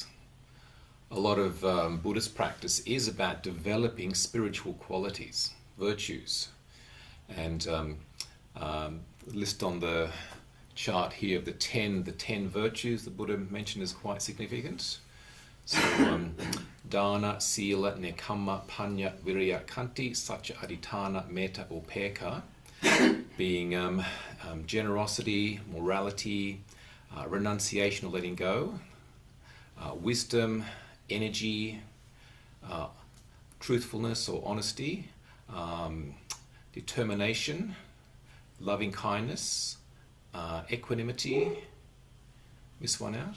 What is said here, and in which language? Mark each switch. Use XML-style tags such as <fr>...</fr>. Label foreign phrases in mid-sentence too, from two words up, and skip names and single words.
<en>A lot of Buddhist practice is about developing spiritual qualities, virtues, and list on the chart here of the 10 virtues the Buddha mentioned is quite significant.</en> <pi>So dana, sila, nekama, panya, virya, kanti, satya, adhitthana, metta, upekkha,</pi> <en>being generosity, morality, renunciation or letting go, wisdom, energy, truthfulness or honesty, determination, loving kindness, equanimity, Miss one out?</en>